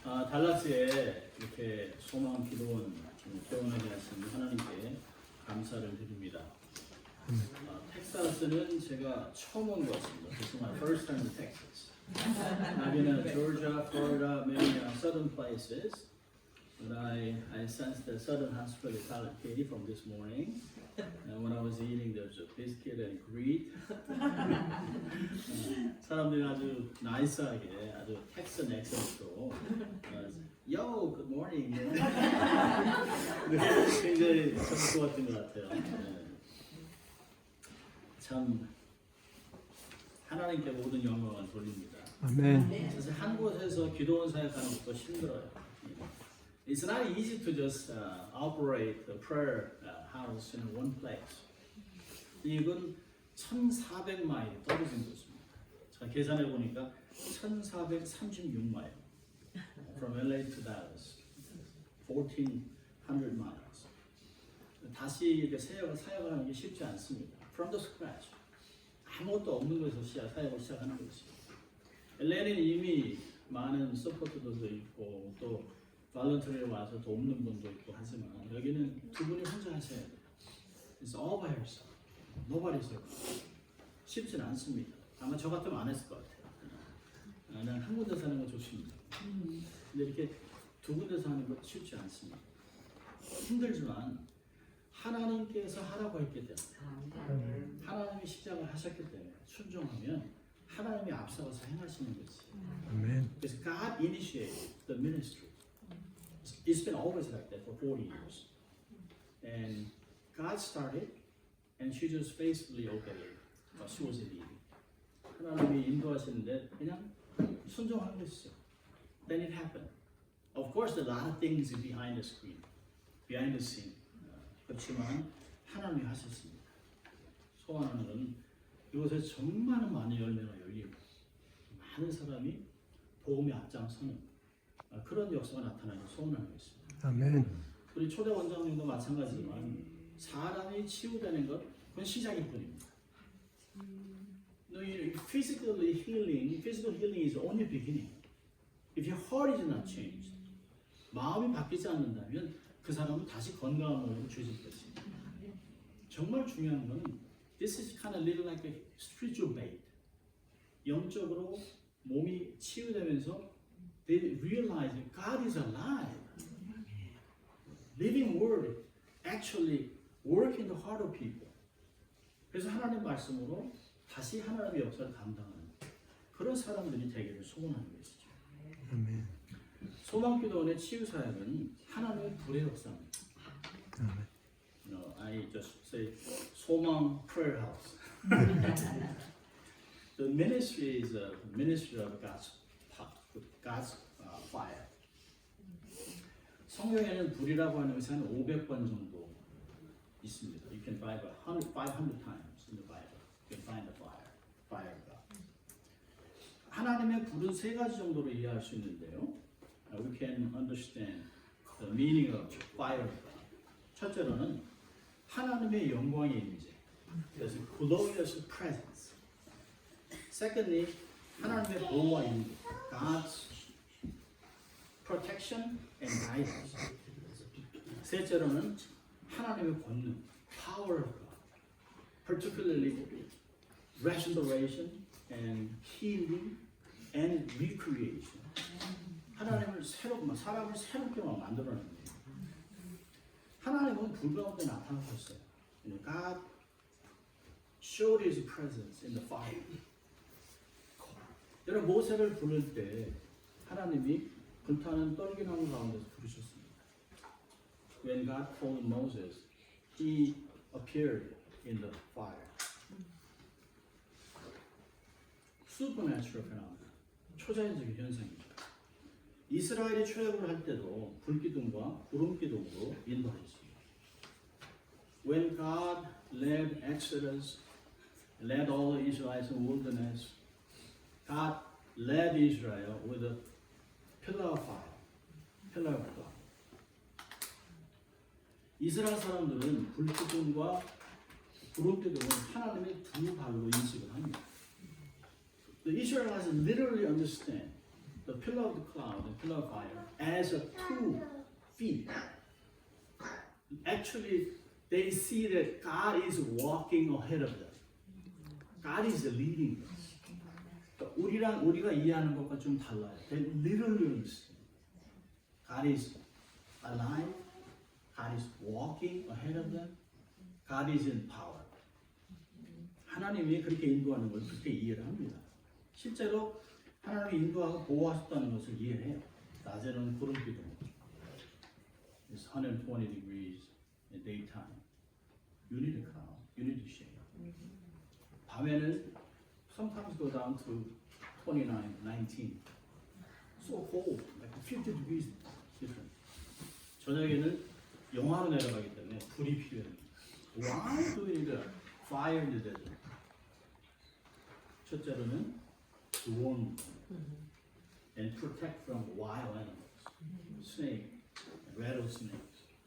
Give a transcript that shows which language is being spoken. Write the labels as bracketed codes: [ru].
[ko] 달라스에 이렇게 소망 기도원 개원하게 하신 하나님께 감사를 드립니다. 텍사스는 제가 처음 온 것 같습니다. [en] This is my first time in Texas. I've been in Georgia, Florida, many southern places, but I sensed the southern hospitality from this morning. And when I was eating, there was a biscuit and greet. [ko] 사람들이 아주 나이스하게, 아주 텍슨 액센트로 [en] Yo, good morning. [ko] 굉장히 참 좋았던 것 같아요. 참 하나님께 모든 영광을 돌립니다. 아멘. 사실 한 곳에서 기도원 사역하는 것도 힘들어요. [en] It's not easy to just operate the prayer house in one place. [ko] 이건 1,400마일 떨어진 곳입니다. 제가 계산해 보니까 1,436마일. [en] From LA to Dallas, 1,400 miles. [ko] 다시 이렇게 사역을 하는 게 쉽지 않습니다. [en] From the scratch. [ko] 아무것도 없는 곳에서 사역을 시작하는 것이죠. LA는 이미 많은 서포터들도 있고 또 발런터리에 와서 돕는 분도 있고 하지만 여기는 두 분이 혼자 하셔야 돼요. [en] It's all by yourself. Nobody's there. [ko] 쉽진 않습니다. 아마 저 같으면 안 했을 것 같아요. 나는 한 군데 사는 거 좋습니다. 근데 이렇게 두 군데서 하는 것 쉽지 않습니다. 힘들지만 하나님께서 하라고 했기 때문에 하나님이 시작을 하셨기 때문에 순종하면 하나님이 앞서가서 행하시는 거지. 그래서 [en] God initiated the ministry. It's been always like that for 40 years. And God started and she just faithfully obeyed what she was leading. [ko] 하나님이 인도하시는데 그냥 순종하는 것이죠. [en] Then it happened. Of course, there are a lot of things behind the screen, behind the scene. [ko] 그렇지만 하나님이 하셨습니다. 소원하는 건 이곳에 정말 많은 열매가 열리고 많은 사람이 복음에 앞장서는 그런 역사가 나타나길 소원하는 것입니다. 아멘. 우리 초대 원장님도 마찬가지지만 사람이 치유되는 것 그건 시작일 뿐입니다. [en] No, physical healing is only beginning. If your heart is not changed, [ko] 마음이 바뀌지 않는다면 그 사람은 다시 건강한 몸으로 주실 것입니다. 정말 중요한 것은 [en] this is kind of little like a spiritual bait. [ko] 영적으로 몸이 치유되면서 [en] they realize that God is alive. Living word actually work in the heart of people. [ko] 그래서 하나님 말씀으로 다시 하나님의 역사를 감당하는 그런 사람들이 되기를 소원하는 것이죠. 아멘. 소망기도원의 치유 사역은 하나님의 불의 역사입니다. [en] I just say 소망 prayer house. The ministry is a ministry of God's fire. [ko] 성경에는 불이라고 하는 것이 한 500번 정도 있습니다. [en] You can find 500 times in the Bible. You can find the fire of God. [ko] 하나님의 불은 세 가지 정도로 이해할 수 있는데요. [en] We can understand the meaning of fire of God. [ko] 첫째로는 하나님의 영광의 임재. 그래서 [en] glorious presence. Secondly, [ko] 하나님의 보호와 인도. [en] God's protection and guidance. [ko] 셋째로는 하나님의 권능, [en] power of God, particularly restoration and healing and recreation. [ko] 하나님을 사람을 새롭게 만들어내는 거예요. 하나님은 불 가운데 나타나셨어요. [en] God showed His presence in the fire. [ko] 여러분 모세를 부를 때 하나님이 불타는 떨기나무 가운데서 부르셨습니다. [en] When God called Moses, He appeared in the fire. Supernatural phenomenon, [ko] 초자연적인 현상입니다. 이스라엘이 출애굽을 할 때도 불기둥과 구름기둥으로 인도하셨습니다. [en] When God led Exodus, led all the Israelites in the wilderness, God led Israel with a pillar of fire, pillar of God. [ko] 이스라엘 사람들은 불기둥과 구름기둥을 하나님의 두 발로 인식을 합니다. [en] The Israelites literally understand the pillar of the cloud and pillar of fire as a 2 feet. Actually, they see that God is walking ahead of them. God is leading them. [ko] 그러니까 우리가 이해하는 것과 좀 달라요. [en] They literally understand. God is alive. God is walking ahead of them. God is in power. [ko] 하나님이 그렇게 인도하는 걸 그렇게 이해를 합니다. 실제로 하나님이 인도하고 보호하셨다는 것을 이해해요. 낮에는 구름기둥. [en] It's 120 degrees in daytime. You need a cloud. You need a shade. [ko] 밤에는 [en] sometimes go down to 29, 19. So cold, like 50 degrees different. [ko] 저녁에는 영하로 내려가기 때문에 불이 필요합니다. [en] Why do we need a fire in the desert? [ko] 첫째로는 [en] to warm and protect from wild animals, snake, rattlesnakes.